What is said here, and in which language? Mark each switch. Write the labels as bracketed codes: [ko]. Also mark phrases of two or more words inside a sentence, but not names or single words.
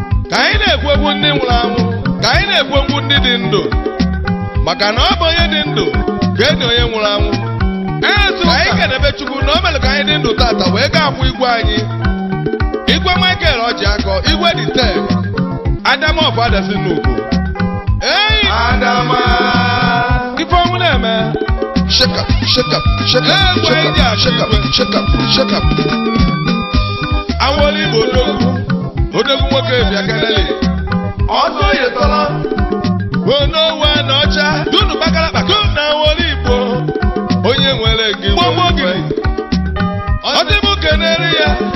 [ig] Ka anyị na-ekwu okwu ndị nwụrụ anwụ, ka anyị na-ekwu okwu ndị dị ndụ. Maka na ọ bụ onye dị ndụ ka enyi onye nwụrụ anwụ. Ezu ka anyị kenebe Chukwu na o mere ka anyị dị ndụ tata wee gaa akwụ igwe anyị. Igwe Michael Ọjịakọ, Igwe the ten, Adam of Adazi Nnukwu. Ei! Adama. Ife ọnwụ na-eme. [en] Shake up, shake up, shake up, Ee, shake gwa up, ndị a shake up, igwe. shake up, shake up. [ig] Awolu Igbo odogwu, odogwu nwoke bịa kelele. Ọsọ yetọrọ. Onowu a na ọcha, dunu kpakara kpaka na Awolu Igbo. Onye nwere gị Gbogbo nwere gị. gị. Ọ dị m kenere ya.